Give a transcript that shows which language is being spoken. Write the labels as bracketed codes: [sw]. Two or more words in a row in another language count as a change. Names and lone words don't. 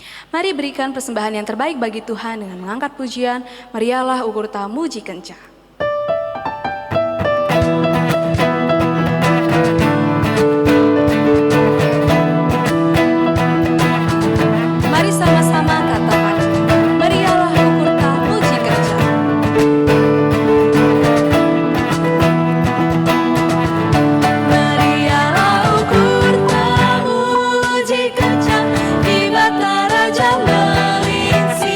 [id] Mari berikan persembahan yang terbaik bagi Tuhan dengan mengangkat pujian, [btx] Marialah Ukurta Muji Kenca. [id] Mari sama-sama katakan, [btx] Marialah Ukurta Muji Kenca. Marialah Ukurta Muji Kenca, di bata Raja melinsi